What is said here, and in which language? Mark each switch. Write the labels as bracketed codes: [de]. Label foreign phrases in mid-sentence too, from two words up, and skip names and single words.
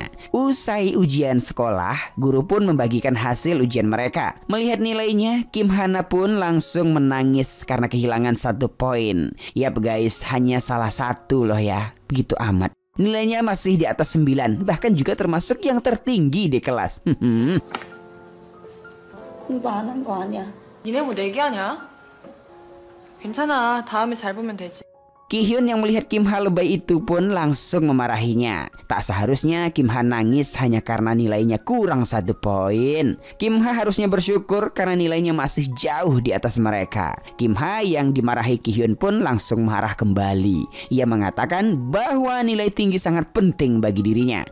[id] Usai ujian sekolah, guru pun membagikan hasil ujian mereka. Melihat nilainya, Kim Hana pun langsung menangis karena kehilangan 1 poin. Yap guys, hanya salah 1 loh ya. Begitu amat. Nilainya masih di atas 9, bahkan juga termasuk yang tertinggi di kelas. [ko] 공부 안 한 거 아니야. 니네 뭐 내기하냐? 괜찮아. 다음에 잘 보면 되지. [id] Ki-hyun yang melihat Kim Ha lebay itu pun langsung memarahinya. Tak seharusnya Kim Ha nangis hanya karena nilainya kurang 1 poin. Kim Ha harusnya bersyukur karena nilainya masih jauh di atas mereka. Kim Ha yang dimarahi Ki-hyun pun langsung marah kembali. Ia mengatakan bahwa nilai tinggi sangat penting bagi dirinya.